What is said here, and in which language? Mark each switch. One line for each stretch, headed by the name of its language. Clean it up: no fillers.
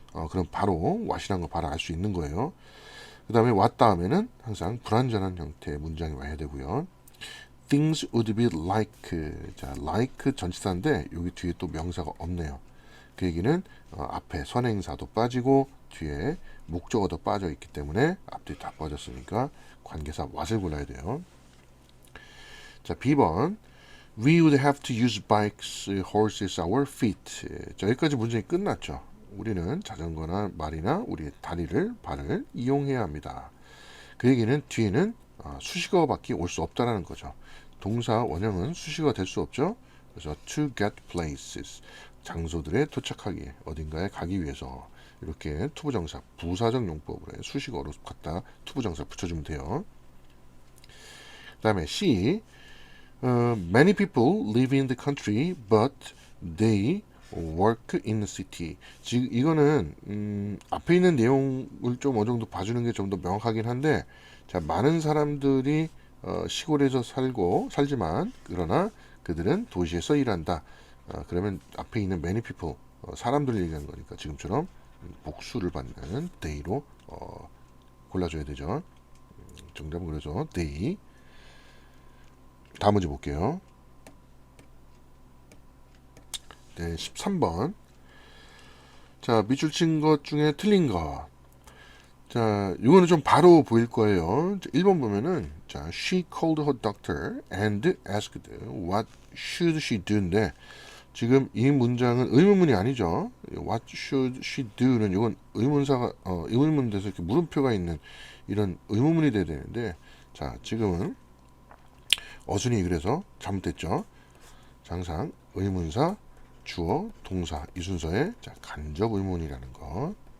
Korean: 그럼 바로 what이란 거 바로 알 수 있는 거예요. 그 다음에 what 다음에는 항상 불완전한 형태의 문장이 와야 되고요.
English: Things would be like.
Korean: 자, like 전치사인데 여기 뒤에 또 명사가 없네요. 그 얘기는 앞에 선행사도 빠지고 뒤에 목적어도 빠져 있기 때문에 앞뒤 다 빠졌으니까 관계사 what을 골라야 돼요.
English: 자, B번 We would have to use bikes, horses, our feet.
Korean: 자, 여기까지 문제가 끝났죠. 우리는 자전거나 말이나 우리의 다리를, 발을 이용해야 합니다. 그 얘기는 뒤에는 수식어밖에 올 수 없다라는 거죠. 동사 원형은 수식어가 될 수 없죠. 그래서
English: to get places,
Korean: 장소들에 도착하기, 어딘가에 가기 위해서 이렇게 투부정사, 부사적 용법으로 수식어로 갖다 투부정사 붙여주면 돼요.
English: 그 다음에 C, many people live in the country, but they work in the city.
Korean: 지금 이거는 앞에 있는 내용을 좀 어느 정도 봐주는 게 좀 더 명확하긴 한데, 자, 많은 사람들이 시골에서 살지만 그러나 그들은 도시에서 일한다. 그러면 앞에 있는 many people, 사람들을 얘기하는 거니까 지금처럼 복수를 받는 they로 골라줘야 되죠. 정답은 그래서 they. 다음 문제 볼게요. 네, 13번. 자, 밑줄 친 것 중에 틀린 거. 자, 이거는 좀 바로 보일 거예요.
English: 1번 보면은, 자, she called her doctor and asked what should she do인데,
Korean: 지금 이 문장은 의문문이 아니죠.
English: What should she do
Korean: 는 이건 의문사가, 의문문 돼서 이렇게 물음표가 있는 이런 의문문이 돼야 되는데, 자, 지금은 어순이 그래서 잘못됐죠. 항상 의문사, 주어, 동사 이 순서에 자, 간접 의문이라는 거.